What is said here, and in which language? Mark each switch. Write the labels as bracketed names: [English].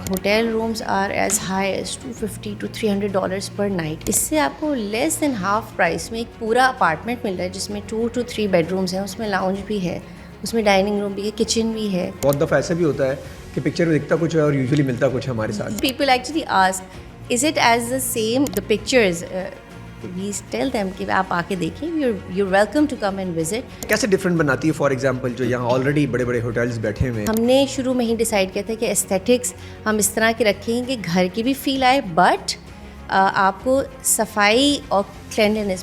[English] Hotel rooms are as high as $250 to $300 per night. [Urdu] اس سے آپ کو [English] less than half price [Urdu] میں ایک پورا اپارٹمنٹ مل رہا ہے جس میں 2 to 3 بیڈ رومز ہیں, اس میں لاؤنج بھی ہے, اس میں ڈائننگ روم بھی ہے, کچن بھی ہے. بہت دفعہ ایسا بھی ہوتا ہے کہ پکچر میں دکھتا کچھ ہے اور یوزلی ملتا کچھ ہے ہمارے ساتھ. [English] People actually ask us it as the same the pictures. We tell them [Urdu] کہ آپ آ کے دیکھیں, [English] You welcome to come and visit. [Urdu] کیسے ڈفرینٹ بناتی ہے فار ایگزامپل جو یہاں آلریڈی بڑے بڑے ہوٹلس بیٹھے ہوئے ہیں؟ ہم نے شروع میں ہی ڈیسائیڈ کیا تھا کہ ایستھیٹکس ہم اس طرح کے رکھیں کہ گھر کی بھی فیل آئے بٹ آپ کو صفائی اور کلینلینس.